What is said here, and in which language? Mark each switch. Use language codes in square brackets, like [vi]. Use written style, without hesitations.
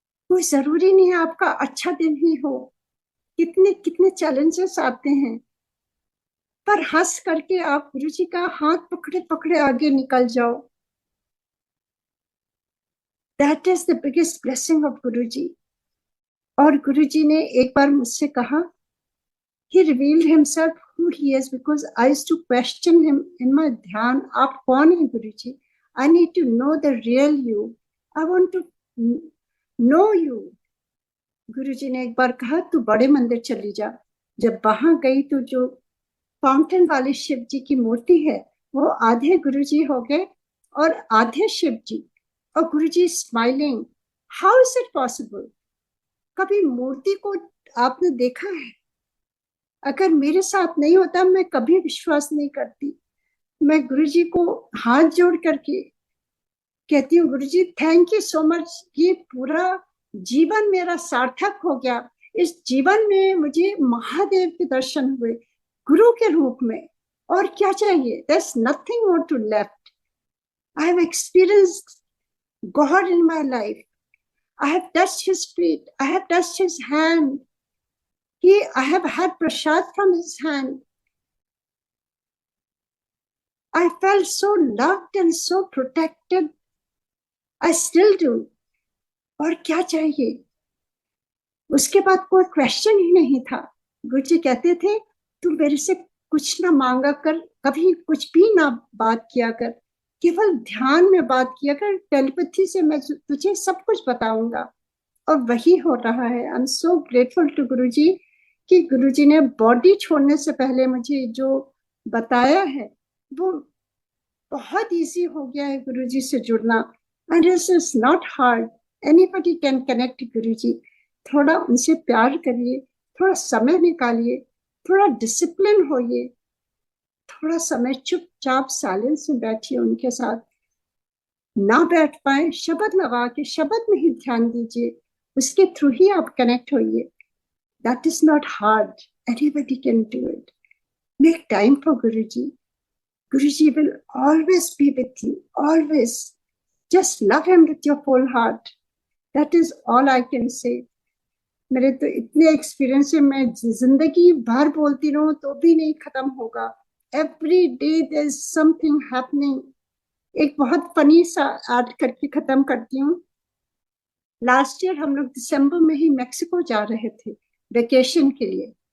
[hi] कोई जरूरी नहीं है आपका अच्छा दिन ही हो। कितने कितने चैलेंजेस आते हैं, पर हंस करके आप गुरु जी का हाथ पकड़े पकड़े आगे निकल जाओ। [en] That is the biggest blessing of Guru ji. [hi] और गुरु जी ने एक बार मुझसे कहा, [en] he revealed himself who he is because I used to question him in my dhyan, [hi] आप कौन है [en] Guru ji? I need to know the real you. I want to know you. [hi] गुरु जी ने एक बार कहा तू बड़े मंदिर चली जा। जब वहां गई तो जो फाउंटेन वाले शिव जी की मूर्ति है, वो आधे गुरु जी हो गए और आधे शिव जी। और गुरु जी smiling. [en] How is it possible? [hi] कभी मूर्ति को आपने देखा है? अगर मेरे साथ नहीं होता, मैं कभी विश्वास नहीं करती। मैं गुरुजी को हाथ जोड़ करके कहती हूँ, गुरुजी [en] Thank you so much. [hi] ये पूरा जीवन मेरा सार्थक हो गया। इस जीवन में मुझे महादेव के दर्शन हुए गुरु के रूप में। और क्या चाहिए? [en] there's nothing more to left. I have experienced God in my life. I have touched his feet. I have touched his hand. I have had prasad from his hand. I felt so loved and so protected. I still do. [hi] और क्या चाहिए? उसके बाद कोई question ही नहीं था। गुरुजी कहते थे तू मेरे से कुछ ना मांगा कर, कभी कुछ भी ना बात किया कर, केवल ध्यान में बात किया कर। टेलीपैथी से मैं तुझे सब कुछ बताऊंगा। और वही हो रहा है। [en] I am so grateful to [hi] गुरुजी कि गुरुजी ने बॉडी छोड़ने से पहले मुझे जो बताया है, वो बहुत इजी हो गया है गुरुजी से जुड़ना। [en] And this is not hard. Anybody can connect Guruji. [hi] थोड़ा उनसे प्यार करिए, थोड़ा समय निकालिए, थोड़ा डिसिप्लिन होइए, थोड़ा समय चुपचाप साइलेंस में बैठिए उनके साथ। ना बैठ पाए, शब्द लगा के शब्द में ही ध्यान दीजिए। उसके थ्रू ही आप कनेक्ट होइए। [en] That is not hard, anybody can do it. Make time for Guruji. Guruji will always be with you, always. Just love him with your full heart. That is all I can say. [hi] मेरे तो इतने experience है, मैं जिंदगी भर बोलती रहूं तो भी नहीं खत्म होगा। [en] Every day there is something happening. [hi] एक बहुत फनी सा ऐड करके खत्म करती हूँ। लास्ट ईयर हम लोग दिसंबर में ही मेक्सिको जा रहे थे वेकेशन के लिए।